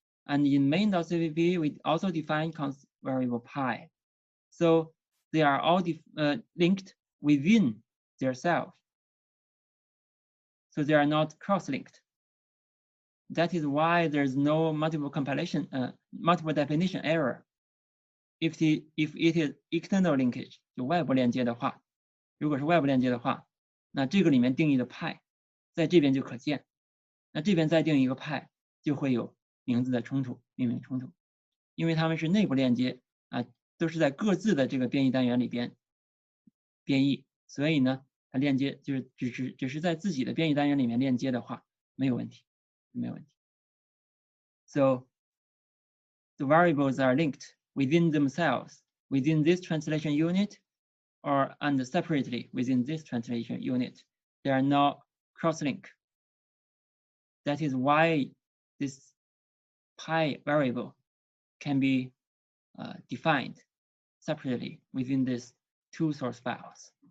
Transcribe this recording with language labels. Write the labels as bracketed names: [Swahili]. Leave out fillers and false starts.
[English] And in main.cpp we also defined constant variable pi. So they are all linked within their self. So they are not cross-linked. That is why there's no multiple compilation, multiple definition error. If it is external linkage, [Chinese] 就外部链接的话，如果是外部链接的话，那这个里面定义的派，在这边就可见。那这边再定一个派，就会有名字的冲突、命名冲突，因为它们是内部链接啊，都是在各自的这个编译单元里边编译，所以呢，它链接就是只是在自己的编译单元里面链接的话，没有问题，没有问题。 [English] So the variables are linked within themselves, within this translation unit, and separately within this translation unit. They are not cross-link. That is why this pi variable can be defined separately within these two source files.